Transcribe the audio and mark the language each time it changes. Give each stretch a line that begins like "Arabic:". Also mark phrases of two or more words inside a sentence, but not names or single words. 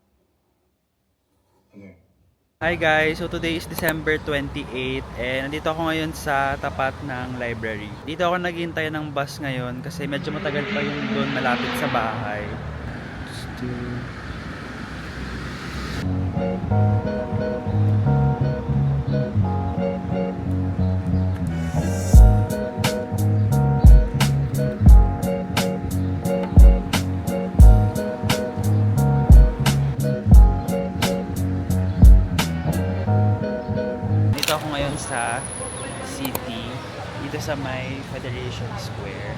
Korean: 네.
English: Hi guys! So today is December 28 and
Filipino: nandito ako ngayon sa tapat ng
English: library.
Filipino: Dito ako naghihintay ng bus ngayon kasi medyo matagal pa yung doon malapit sa bahay. Dito ako ngayon sa city, dito sa may Federation Square.